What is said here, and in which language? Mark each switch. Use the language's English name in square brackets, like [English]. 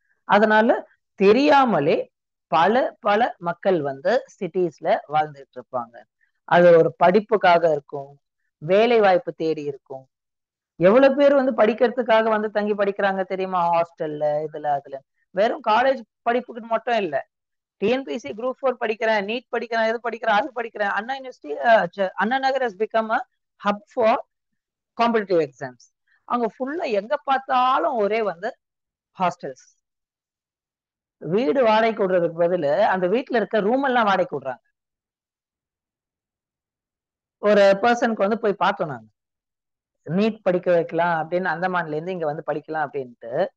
[Tamil] அதனால தெரியாமலே பல பல மக்கள் வந்து சிட்டிஸ்ல வாழ்ந்துட்டு இருப்பாங்க. அது ஒரு படிப்புக்காக இருக்கும், வேலை வாய்ப்பு தேடி இருக்கும். எவ்வளவு பேர் வந்து படிக்கிறதுக்காக வந்து தங்கி படிக்கிறாங்க தெரியுமா? ஹாஸ்டல்ல, இதுல அதுல. வெறும் காலேஜ் படிப்புக்கு மட்டும் இல்ல, டிஎன்பிசி குரூப் 4 படிக்கிறேன், நீட் படிக்கிறேன், இது படிக்கிறேன், அது படிக்கிறேன். [English] Anna university, Anna Nagar has become a hub for competitive exams. [Tamil] அங்க ஃபுல்லா எங்க பார்த்தாலும் ஒரே வந்து ஹாஸ்டல்ஸ். வீடு வாடகைக்கு விடுறதுக்கு பதில் அந்த வீட்டுல இருக்க ரூம் எல்லாம் வாடகைக்கு விடுறாங்க. ஒரு பர்சனுக்கு வந்து போய் பார்த்தோம் நாங்க, நீட் படிக்க வைக்கலாம் அப்படின்னு அந்தமான்ல இருந்து இங்க வந்து படிக்கலாம் அப்படின்ட்டு.